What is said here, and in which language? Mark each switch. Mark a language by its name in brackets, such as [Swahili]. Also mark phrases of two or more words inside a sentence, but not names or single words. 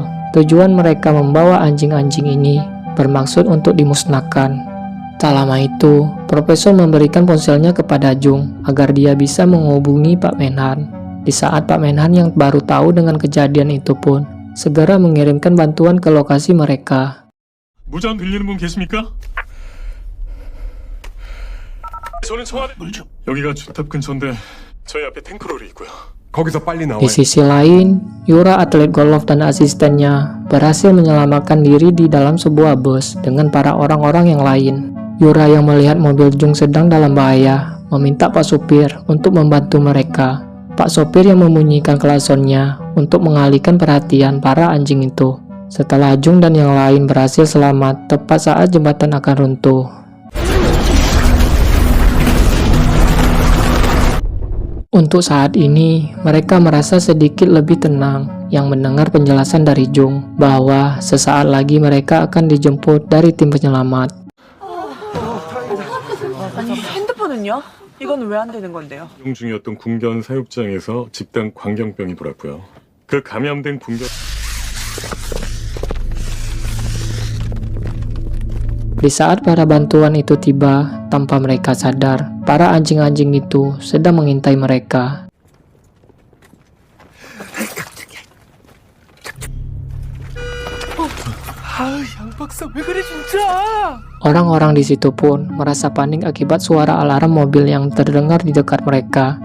[Indonesian] Tujuan mereka membawa anjing-anjing ini bermaksud untuk dimusnahkan. Tak lama itu, Profesor memberikan ponselnya kepada Jung agar dia bisa menghubungi Pak Menhan. Di saat Pak Menhan yang baru tahu dengan kejadian itu pun segera mengirimkan bantuan ke lokasi mereka. [Korean] 무전 들리는 분 계십니까? 저는 청와대 여기가 주탑 근처인데 저희 앞에 탱크롤이 있고요. 거기서 빨리 나와요. [Indonesian] Di sisi lain, Yura atlet golf dan asistennya berhasil menyelamatkan diri di dalam sebuah bus dengan para orang-orang yang lain. Yura yang melihat mobil Jung sedang dalam bahaya meminta Pak Supir untuk membantu mereka. Pak Sopir yang membunyikan klaksonnya untuk mengalihkan perhatian para anjing itu. Setelah Jung dan yang lain berhasil selamat tepat saat jembatan akan runtuh. Untuk saat ini, mereka merasa sedikit lebih tenang yang mendengar penjelasan dari Jung bahwa sesaat lagi mereka akan dijemput dari tim penyelamat. [Korean] 아니 핸드폰은요? 이건 왜 안 되는 건데요? 용 중이었던 군견 사육장에서 집단 광경병이 돌았고요. 그 감염된 군견 [Indonesian] Di saat para bantuan itu tiba, tanpa mereka sadar, para anjing-anjing itu sedang mengintai mereka. Orang-orang di situ pun merasa panik akibat suara alarm mobil yang terdengar di dekat mereka.